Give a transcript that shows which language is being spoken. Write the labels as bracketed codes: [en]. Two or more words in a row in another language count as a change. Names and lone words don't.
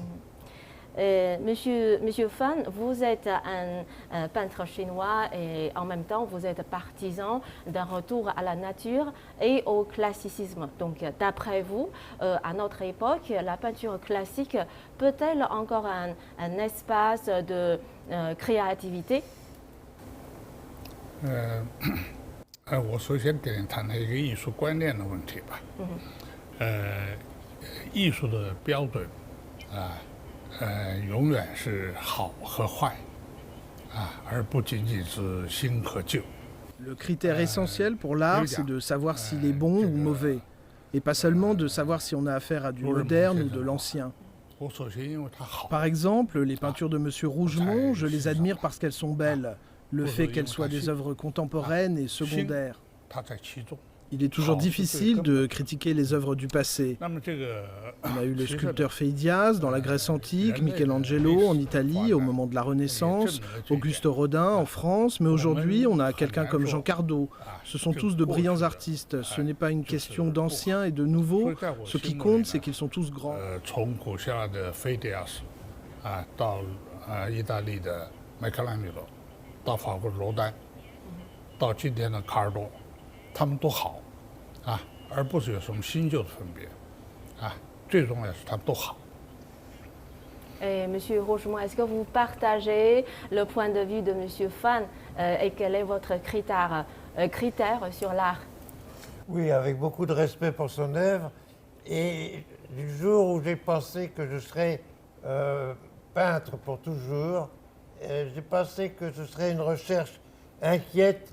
[fr] Monsieur Fan, vous êtes un peintre chinois et en même temps vous êtes partisan d'un retour à la nature et au classicisme. Donc d'après vous, à notre époque, la peinture classique peut-elle encore un espace de créativité? [zh] 我首先跟你谈谈一个艺术观念的问题吧。艺术的标准永远是好和坏，而不仅仅是新和旧。 [fr] Le critère essentiel pour l'art, c'est de savoir s'il est bon ou mauvais, et pas seulement de savoir si on a affaire à du moderne ou de l'ancien. Par exemple, les peintures de Monsieur Rougemont, je les admire parce qu'elles sont belles. Le fait qu'elles soient des œuvres contemporaines est secondaire. Il est toujours difficile de critiquer les œuvres du passé. On a eu le sculpteur Phidias dans la Grèce antique, Michelangelo en Italie au moment de la Renaissance, Auguste Rodin en France, mais aujourd'hui on a quelqu'un comme Jean Cardot. Ce sont tous de brillants artistes. Ce n'est pas une question d'anciens et de nouveaux. Ce qui compte, c'est qu'ils sont tous grands. [zh] 他们都好，而不是有什么新旧的分别，最重要的是他们都好。 [fr] Et Monsieur Rougemont, est-ce que vous partagez le point de vue de Monsieur Fan et quel est votre critère sur l'art? Oui, avec beaucoup de respect pour son œuvre. Et du jour où j'ai pensé que je serais peintre pour toujours, j'ai pensé que ce serait une recherche inquiète.